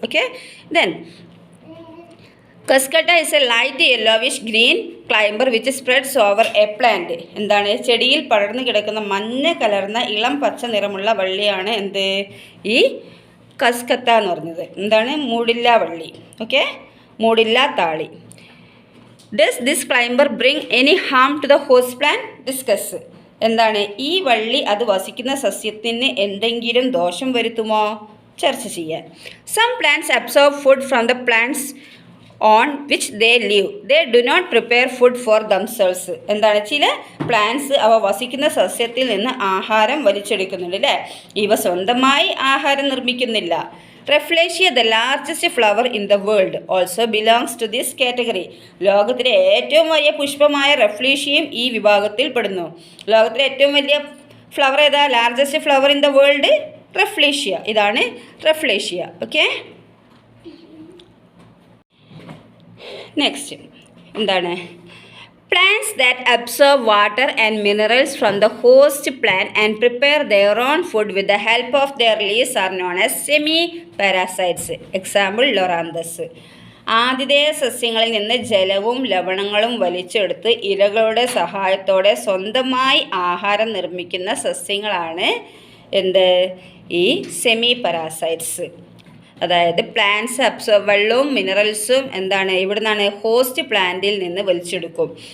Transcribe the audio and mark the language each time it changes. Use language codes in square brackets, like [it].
[en] Okay, then Cuscuta is a light yellowish green climber which spreads over a plant. [ml] എന്താണ് ചെടിയിൽ പടർന്നു കിടക്കുന്ന മഞ്ഞ കലർന്ന ഇളം പച്ച നിറമുള്ള വള്ളിയാണ് എന്ത് ഈ കസ്കത്ത എന്ന് പറഞ്ഞത്. എന്താണ് മൂടില്ലാ വള്ളി. Okay, മൂടില്ലാ thali. [en] Does this climber bring any harm to the host plant? Discuss. [ml] എന്താണ് ഈ വള്ളി അത് വസിക്കുന്ന സസ്യത്തിന് എന്തെങ്കിലും ദോഷം വരുത്തുമോ? ചർച്ച ചെയ്യാൻ. [en] Some plants absorb food from the plants on which they live. They do not prepare food for themselves. [ml] എന്താണ് ചില പ്ലാന്റ്സ് അവ വസിക്കുന്ന സസ്യത്തിൽ നിന്ന് ആഹാരം വലിച്ചെടുക്കുന്നുണ്ട് അല്ലേ. ഇവ സ്വന്തമായി ആഹാരം നിർമ്മിക്കുന്നില്ല. [en] Rafflesia, the largest flower in the world, also belongs to this category. [ml] ലോകത്തിലെ ഏറ്റവും വലിയ പുഷ്പമായ റെഫ്ലേഷ്യയും ഈ വിഭാഗത്തിൽ പെടുന്നു. ലോകത്തിലെ ഏറ്റവും വലിയ ഫ്ലവർ ഏതാ? [en] Largest flower in the world Rafflesia. [ml] ഇതാണ് റെഫ്ലേഷ്യ. [en] okay, next [ml] എന്താണ് [en] plants that absorb water and minerals from the host plant and prepare their own food with the help of their leaves are known as semi-parasites. Example, loranthus. [ml] ആതിഥേയ സസ്യങ്ങളിൽ നിന്ന് ജലവും ലവണങ്ങളും വലിച്ചെടുത്ത് ഇലകളുടെ സഹായത്തോടെ സ്വന്തമായി ആഹാരം നിർമ്മിക്കുന്ന സസ്യങ്ങളാണ് എന്ത് ഈ സെമി പാരാസൈറ്റ്സ്. അതായത് പ്ലാന്റ്സ് വെള്ളവും മിനറൽസും എന്താണ് ഇവിടെ നിന്നാണ് ഹോസ്റ്റ് പ്ലാന്റിൽ നിന്ന് വലിച്ചെടുക്കും.